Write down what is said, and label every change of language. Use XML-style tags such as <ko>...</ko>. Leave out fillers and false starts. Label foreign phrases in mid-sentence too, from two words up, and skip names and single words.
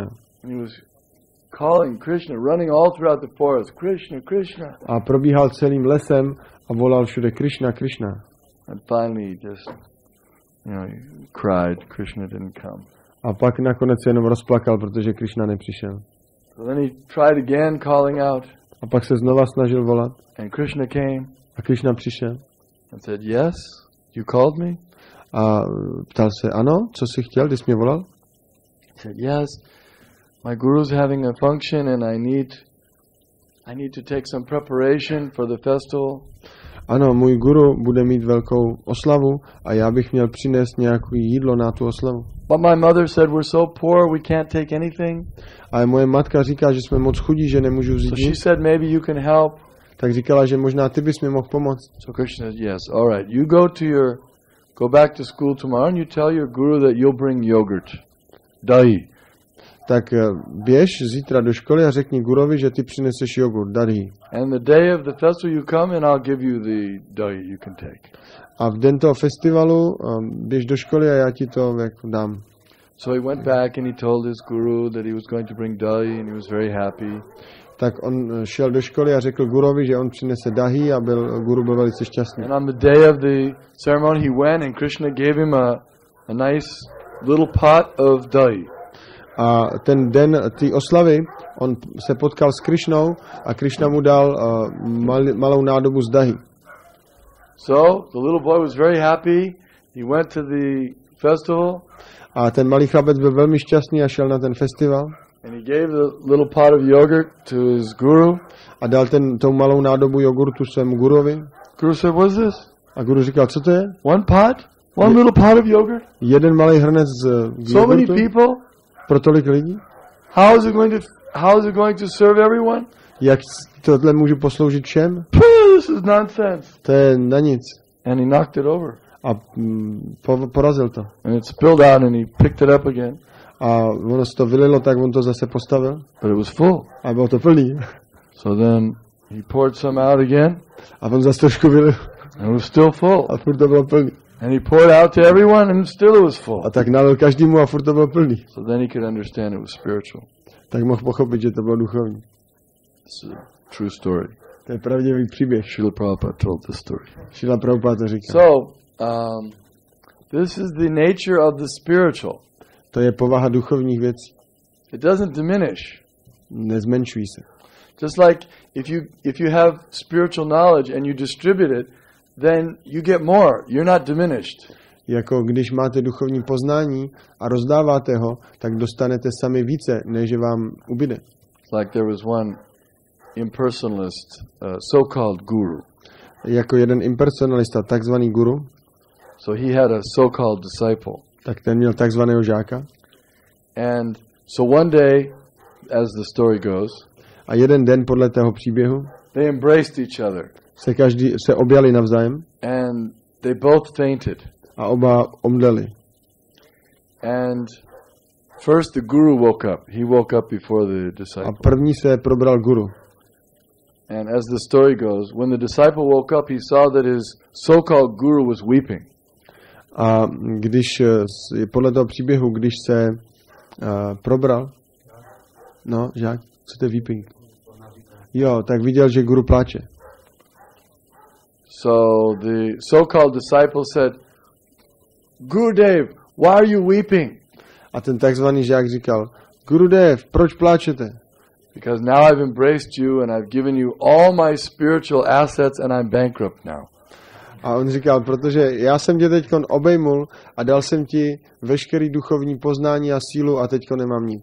<en>And he was calling Krishna, running all throughout the forest, Krishna, Krishna.</en> <cs>A probíhal celým lesem a volal všude, Krishna, Krishna.</cs> <en>And finally he just, he cried, Krishna didn't come.</en> <cs>A pak nakonec se jenom rozplakal, protože Krishna nepřišel.</cs> <en>So then he tried again, calling out.</en> <cs>A pak se znova snažil volat.</cs> <en>And Krishna came.</en> <cs>A Krishna přišel.</cs> <en>And said, yes, you called me?</en> <cs>A ptal se, ano, co jsi chtěl, když jsi mě volal?</cs> <en>He said, yes, my guru's having a function and I need to take some preparation for the festival.</en> <cs>Ano, můj guru bude mít velkou oslavu a já bych měl přinést nějaké jídlo na tu oslavu.</cs> <en>But my mother said, we're so poor, we can't take anything.</en> <cs>A moje matka říká, že jsme moc chudí, že nemůžu vzít</cs> <en>So she</en> <cs>nic.</cs> <en>said, maybe you can help.</en> <cs>Tak říkala, že možná ty bys mi mohl pomoct.</cs> <en>So Krishna said, yes, all right. You go back to school tomorrow and you tell your guru that you'll bring yogurt, dahi.</en> <cs>Tak běž zítra do školy a řekni gurovi, že ty přineseš jogurt, dahi.</cs> <en>And the day of the festival you come and I'll give you the dahi you can take.</en> <cs>A v den toho festivalu běž do školy a já ti to dám.</cs> <en>So he went back and he told his guru that he was going to bring dahi and he was very happy.</en> <cs>Tak on šel do školy a řekl gurovi, že on přinese dahi a guru byl velice šťastný.</cs> <en>And on the day of the ceremony he went and Krishna gave him a nice little pot of dahi.</en> <cs>A ten den té oslavy on se potkal s Krishnou a Krishna mu dal malou nádobu z dahi.</cs> <en>So the little boy was very happy. He went to the festival.</en> <cs>A ten malý chlapec byl velmi šťastný a šel na ten festival.</cs> <en>And he gave the little pot of yogurt to his guru.</en> <cs>A dal tou malou nádobu jogurtu svému gurovi.</cs> <en>Guru said, "What's this?"</en> <cs>A guru říkal, co to je?</cs> <en>One pot? One little pot of yogurt?</en> <cs>Jeden malý hrnec</cs> <en>So many</en> <cs>jogurtu?</cs> <en>people?</en> <cs>Pro tolik lidí?</cs> <en>How is it going to serve everyone?</en> <cs>Jak tohle můžu posloužit všem?</cs> <en>This is nonsense.</en> <cs>To je na nic.</cs> <en>And he knocked it over.</en> <cs>A porazil to.</cs> <en>And it spilled out and he picked it up again.</en> <cs>A ono se to vylilo, tak on to zase postavil.</cs> <en>But it was full.</en> <cs>A bylo to plný.</cs> <en>So then he poured some out again.</en> <cs>A on zase trošku vylil.</cs> <en>And it was still full.</en> <cs>A furt to bylo plný.</cs> <en>And he poured out to everyone and still it was full.</en> <cs>A tak nalil každému a furt to bylo plný.</cs> <en>So then he could understand it was spiritual.</en> <cs>Tak mohl pochopit, že to bylo duchovní.</cs> <en>It's a true story.</en> <cs>To je pravdivý příběh.</cs> <en>Srila Prabhupada told this story.</en> <cs>Srila Prabhupada to říká.</cs> <en>So, this is the nature of the spiritual.</en> <cs>To je povaha duchovních věcí.</cs> <en>It doesn't diminish.</en> <cs>Nezmenšují se.</cs> <en>Just like if you have spiritual knowledge and you distribute it, then you get more. You're not diminished.</en> <cs>Jako když máte duchovní poznání a rozdáváte ho, tak dostanete sami více, než vám ubyde.</cs> <en>Like there was one impersonalist, so-called guru.</en> <cs>Jako jeden impersonalista, takzvaný guru.</cs> <en>So he had a so-called disciple.</en> <cs>Tak ten měl takzvaného žáka.</cs> <en>And so one day, as the story goes,</en> <cs>a jeden den podle toho příběhu</cs> <en>they embraced each other.</en> <cs>Se objali navzájem.</cs> <en>And they both fainted.</en> <cs>a oba omdleli.</cs> <en>And first the guru woke up. He woke up before the</en> <cs>A</cs> <en>disciple.</en> <cs>první se probral guru.</cs> <en>And as the story goes, when the disciple woke up, he saw that his so-called guru was weeping.</en> <cs>A když, podle toho příběhu, když se probral, no, žák, co to je weeping? Jo, tak viděl, že guru pláče.</cs> <en>So the so-called disciple said, Gurudev, why are you weeping?</en> <cs>A ten takzvaný žák říkal, Gurudev, proč pláčete?</cs> <en>Because now I've embraced you and I've given you all my spiritual assets and I'm bankrupt now.</en> <cs>A on říkal, protože já jsem tě teďkon obejmul a dal jsem ti veškerý duchovní poznání a sílu a teďko nemám nic.</cs>